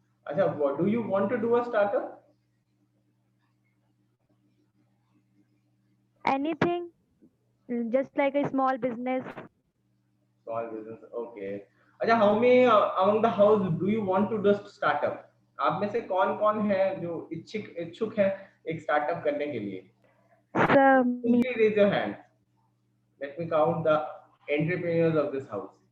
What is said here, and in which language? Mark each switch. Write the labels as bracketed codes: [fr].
[en] Acha, what do you want to do a startup? Anything, just like a small business. Small business. Okay. अच्छा, how many among the house do you want to do startup? [hi] आप में से कौन कौन है जो इच्छुक है एक स्टार्टअप करने के लिए? [en] So, me. Please raise your hand. Let me count the entrepreneurs of this house.